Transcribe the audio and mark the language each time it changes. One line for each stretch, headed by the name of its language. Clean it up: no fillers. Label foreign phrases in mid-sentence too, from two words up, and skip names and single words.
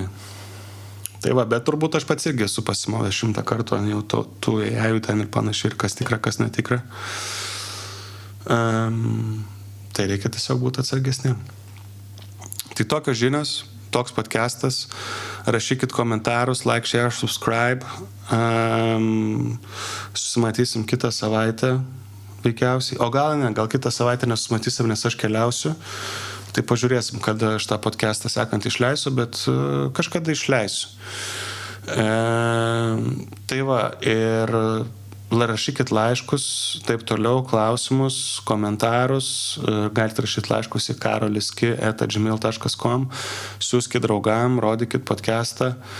Lithuanian: Tai bet turbūt aš pats irgi esu pasimovęs 100 kartų, jau tų AI ten ir panašiai, ir kas tikra, kas netikra. Tai reikia tiesiog būti atsargesnė. Tai tokios žinios, toks podcastas. Rašykit komentarus,
English: like, share, subscribe.
Lithuanian: Susimatysim kitą savaitę veikiausiai. O gal ne, gal kitą savaitę nesusimatysim, nes aš keliausiu. Tai pažiūrėsim, kada aš tą podcastą sekant išleisiu, bet kažkada išleisiu. Tai ir rašykit laiškus, taip toliau, klausimus, komentarus, galite rašyti laiškus į karoliski@gmail.com, siųskit draugam, rodykit podcastą.